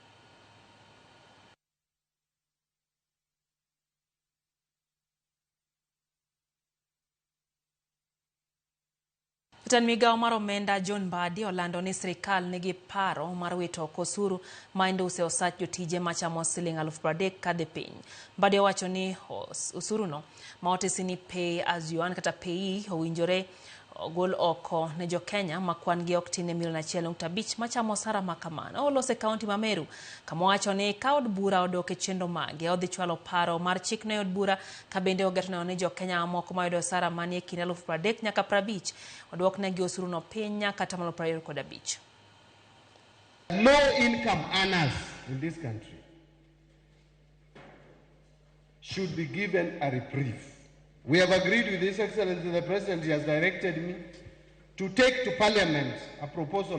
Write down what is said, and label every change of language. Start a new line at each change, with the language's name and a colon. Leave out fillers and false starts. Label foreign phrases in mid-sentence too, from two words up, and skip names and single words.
Luo (Kenya and Tanzania): Jatend migao mar omenda John Mbadi olando ni sirikal nigi paro mar wito osuru ma induse osach jotije machamo siling 30,000 kadhi piny. Mbadi owacho ni osuruno ma otisi ni
English: pay as you earn
Luo (Kenya and Tanzania): kata pay owinjore gol oko ne jo Kenya makwan gi ok tin milion 1.5 machamo osara makamano. Olose kaunti ma Meru kama owacho ni ka od bura odok e chenro mage odhi chwalo paro mar chik ne od bura ka bende ogetno ne jo Kenya moko mayudo osara manie kind 30,000 nyaka 50,000 odwok ne gi osuru no piny nyaka atamalo 25.
English: Low income earners in this country should be given a reprieve. We have agreed with His Excellency the President. He has directed me to take to Parliament a proposal.